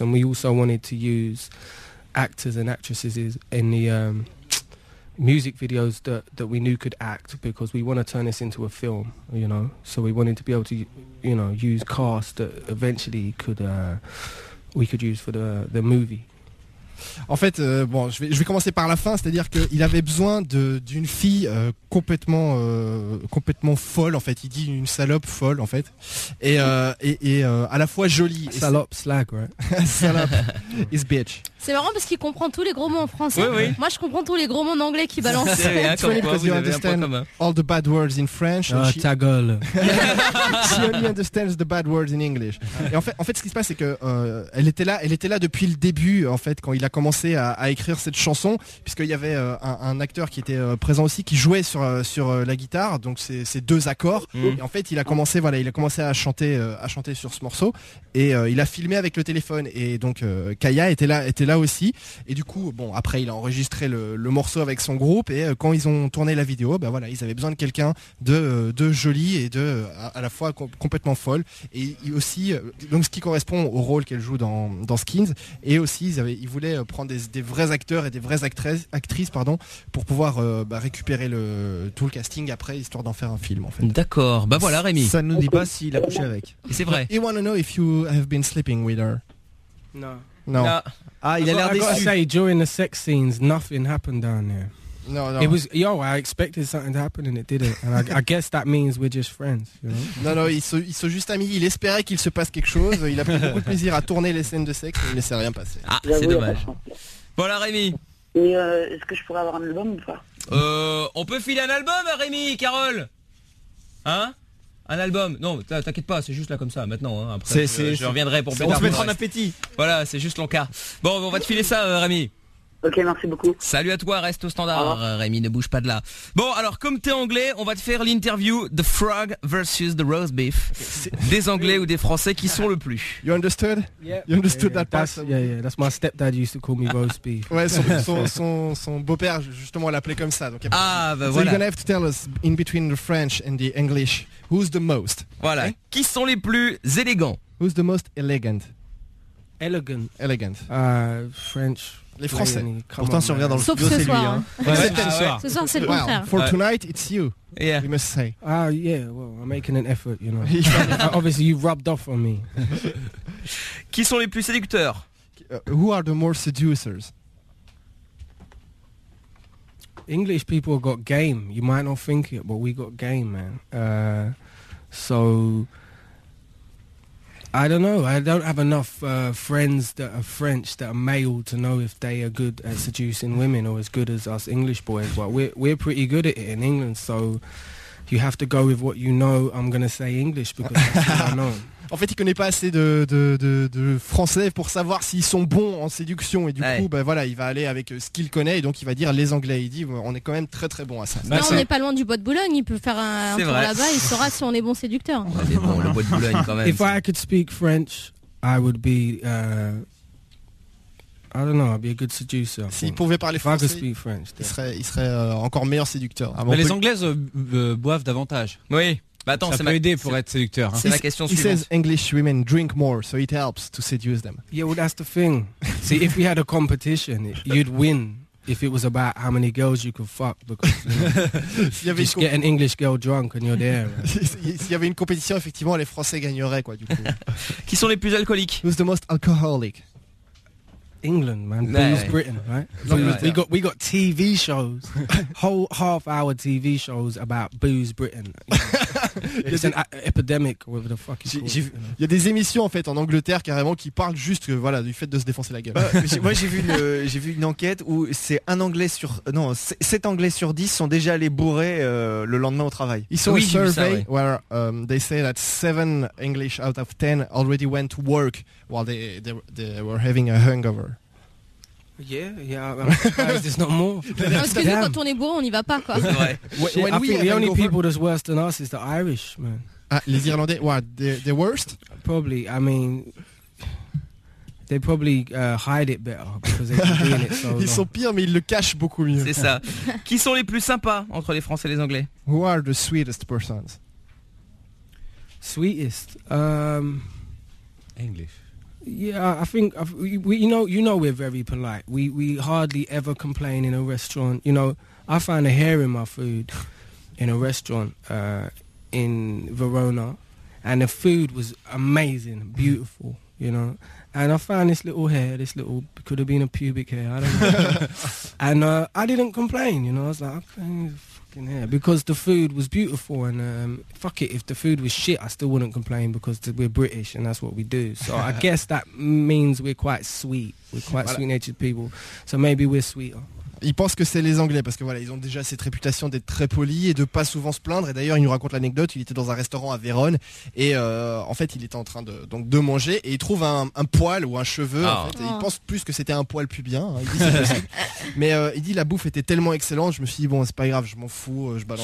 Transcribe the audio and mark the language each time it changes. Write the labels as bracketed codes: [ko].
[en] And we also wanted to use actors and actresses in the music videos that we knew could act, because we want to turn this into a film, you know, so we wanted to be able to, you know, use cast that eventually we could use for the movie. [fr] En fait, je vais commencer par la fin, c'est-à-dire qu'il avait besoin d'une fille complètement folle, en fait. Il dit une salope folle, en fait, et à la fois jolie. Salope slag, ouais. [en] Salope is bitch. [fr] C'est marrant parce qu'il comprend tous les gros mots en français. Oui, oui. Moi, je comprends tous les gros mots en anglais qui balancent. C'est vrai, [en] you understand all the bad words in French. [fr] Ah, ta gueule. [en] She only understands the bad words in English. [fr] Et en fait, ce qui se passe, c'est que elle était là depuis le début, en fait, quand il a commencé à écrire cette chanson, puisqu'il y avait un acteur qui était présent aussi, qui jouait sur la guitare, donc c'est deux accords. Mmh. Et en fait, il a commencé à chanter sur ce morceau, et il a filmé avec le téléphone, et donc Kaya était là aussi. Et du coup, bon, après, il a enregistré le morceau avec son groupe, et quand ils ont tourné la vidéo, ben voilà, ils avaient besoin de quelqu'un de joli et de à la fois complètement folle, et aussi, donc ce qui correspond au rôle qu'elle joue dans Skins, et aussi ils voulaient prendre des vrais acteurs et des vraies actrices, pardon, pour pouvoir récupérer tout le casting après, histoire d'en faire un film, en fait. D'accord, bah voilà Rémi. Ça ne nous dit pas s'il a couché avec. Et c'est vrai. [en] He want to know if you have been sleeping with her. [fr] Non. Non. Ah, il a l'air déçu. [en] I gotta say, during the sex scenes, nothing happened down there. No, no. It was, I expected something to happen and it didn't. And I guess that means we're just friends, you know. [fr] Non, ils sont juste amis. Il espérait qu'il se passe quelque chose. Il a pris beaucoup de plaisir à tourner les scènes de sexe, mais c'est rien passé. Ah, c'est dommage. Voilà Rémi. Et est-ce que je pourrais avoir un album ou pas? On peut filer un album à Rémi, Carole. Hein? Un album. Non, t'inquiète pas, c'est juste là comme ça maintenant. Hein. Après, je reviendrai pour on se mettra en appétit. Voilà, c'est juste l'encas. Bon, on va te filer ça, Rémi. Ok, merci beaucoup. Salut à toi, reste au standard. Au Rémi, ne bouge pas de là. Bon, alors comme t'es anglais, on va te faire l'interview [en] The Frog versus the Roast Beef. [fr] Des anglais ou des français qui sont le plus. [en] You understood? Yeah. You understood that part? Yeah, yeah, that's my stepdad used to call me Roast Beef. [fr] Ouais, son beau-père justement l'appelait comme ça. Donc, ah, bah [en] so [fr] voilà. [en] So you're gonna have to tell us in between the French and the English, who's the most? [fr] Voilà, okay. Qui sont les plus élégants? [en] Who's the most elegant? Elegant. Elegant. French. [fr] Les Français. Come pourtant, on, si on regarde dans le sauf studio, ce c'est soir. Lui. Hein. Ouais. Ouais. Ce soir, c'est le contraire. [en] Well, for tonight, it's you. Yeah. We must say. Ah, yeah. Well, I'm making an effort, you know. Obviously, you've rubbed off on me. [fr] Qui sont les plus séducteurs? [en] Who are the more seducers? English people got game. You might not think it, but we got game, man. So. I don't know. I don't have enough friends that are French that are male to know if they are good at seducing women or as good as us English boys. But we're pretty good at it in England, so you have to go with what you know. I'm going to say English because that's what I know. [fr] En fait, il connaît pas assez de français pour savoir s'ils sont bons en séduction et du ouais. coup, ben voilà, il va aller avec ce qu'il connaît et donc il va dire les Anglais. Il dit, on est quand même très très bon à ça. Non, bah, on n'est pas loin du Bois de Boulogne. Il peut faire un tour là-bas. Il saura si on est bon séducteur. Ouais, mais bon, le Bois de Boulogne quand même. [en] If I could speak French, I would be. I don't know, I'd be a good seducer. [fr] S'il pouvait parler français, [en] speak French, [fr] il serait encore meilleur séducteur. Mais les Anglaises boivent davantage. Oui. Bah attends, ça peut aider pour être séducteur. Hein. C'est la question suivante. [en] He says English women drink more, so it helps to seduce them. Yeah, well that's the thing. See, if we had a competition, you'd win if it was about how many girls you could fuck. Because you know, just get an English girl drunk and you're there. [fr] S'il y avait une compétition, effectivement, les Français gagneraient quoi. Du coup. Qui sont les plus alcooliques? [en] Who's the most alcoholic? England, man. Nah, Booze, yeah. Britain, right? Yeah. We got TV shows, whole half-hour TV shows about Booze, Britain. It's an epidemic, whatever the fuck it's called. [fr] Il y a des émissions en fait en Angleterre carrément qui parlent juste que, voilà, du fait de se défoncer la gueule. j'ai vu une enquête où c'est un Anglais sur... Non, 7 Anglais sur 10 sont déjà allés bourrés le lendemain au travail. Ils sont sur une survey ça, ouais. [en] Where they say that 7 English out of 10 already went to work while they were having a hangover. Yeah, there's not more. [fr] Parce que nous, quand on est bourré, on n'y va pas, quoi. Ouais. [en] When I think the only people that's worse than us is the Irish, man. [fr] Ah, les Irlandais, [en] what, the worst? Probably, I mean, they probably hide it better because they keep doing it so long. [fr] Ils sont pires, mais ils le cachent beaucoup mieux. C'est ça. Qui sont les plus sympas entre les Français et les Anglais? [en] Who are the sweetest persons? Sweetest? English. Yeah, I think we we're very polite. We hardly ever complain in a restaurant. You know, I find a hair in my food in a restaurant in Verona, and the food was amazing, beautiful. You know, and I found this little hair, this little could have been a pubic hair. I don't know. And I didn't complain. You know, I was like, okay, fucking hair, because the food was beautiful. And fuck it, if the food was shit, I still wouldn't complain because we're British and that's what we do. So I guess that means we're quite sweet. We're quite voilà. sweet-natured people. So maybe we're sweeter. [fr] Ils pensent que c'est les Anglais parce que voilà, ils ont déjà cette réputation d'être très polis et de pas souvent se plaindre. Et d'ailleurs, il nous raconte l'anecdote. Il était dans un restaurant à Vérone et en fait, il était en train de manger et il trouve un poil ou un cheveu. Oh. En fait, et il pense plus que c'était un poil pubien. Hein, il dit, mais il dit la bouffe était tellement excellente, je me suis dit bon, c'est pas grave, je m'en fous, je balance.